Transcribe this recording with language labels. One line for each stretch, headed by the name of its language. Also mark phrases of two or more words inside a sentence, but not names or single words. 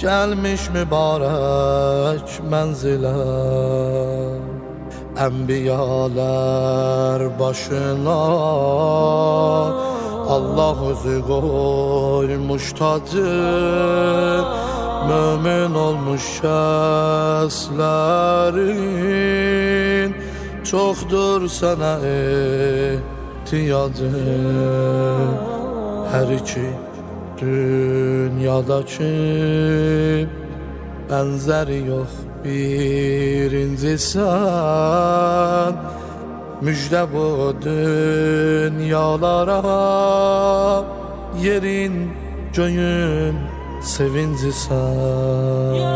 Turkish: gelmiş mübarek menzile.
Azerbaijani: Enbiyalar başına Allah özü koymuş tacı, mümin olmuş şəslərin çoxdur sənə ihtiyacı. Hər iki dünyadakı bənzəri yox birinci sən, müjdə bu dünyalara, yerin göyün sevinci sən.